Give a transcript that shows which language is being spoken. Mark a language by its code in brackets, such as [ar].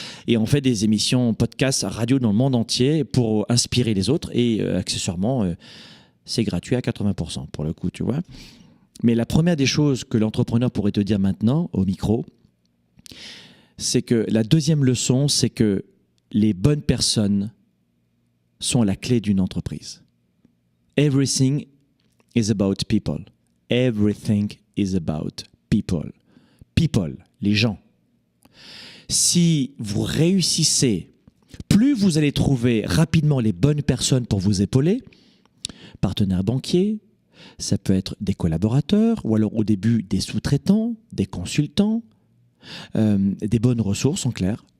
[fr] Et on fait des émissions podcasts, radio dans le monde entier pour inspirer les autres et accessoirement... c'est gratuit à 80% pour le coup, tu vois. Mais la première des choses que l'entrepreneur pourrait te dire maintenant au micro, c'est que la deuxième leçon, c'est que les bonnes personnes sont la clé d'une entreprise. [en] Everything is about people. Everything is about people. People, [fr] les gens. Si vous réussissez, plus vous allez trouver rapidement les bonnes personnes pour vous épauler, partenaires banquiers, ça peut être des collaborateurs ou alors au début des sous-traitants, des consultants, des bonnes ressources en clair.